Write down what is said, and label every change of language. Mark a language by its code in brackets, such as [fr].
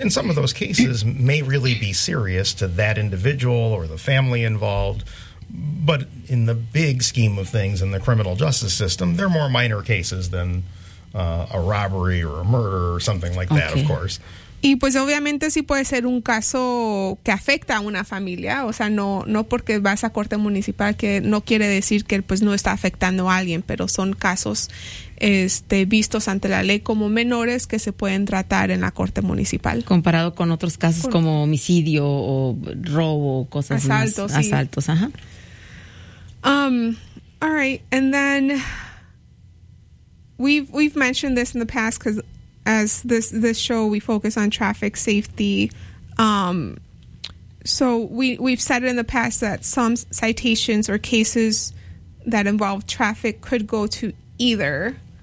[en] And some of those cases may really be serious to that individual or the family involved, but in the big scheme of things in the criminal justice system, they're more minor cases than a robbery or a murder or something like that, okay. Of course. [es] Y pues obviamente sí puede ser un caso que afecta a una familia. O sea, no porque vas a corte municipal que no quiere decir que pues no está afectando a alguien, pero son casos vistos ante la ley como menores que se pueden tratar en la corte municipal. Comparado con otros casos como homicidio o robo o cosas asaltos, más. Asaltos, sí. Ajá. [en] All right, and then We've mentioned this in the past because as this show we focus on traffic safety, so we've said it in the past that some citations or cases that involve traffic could go to either.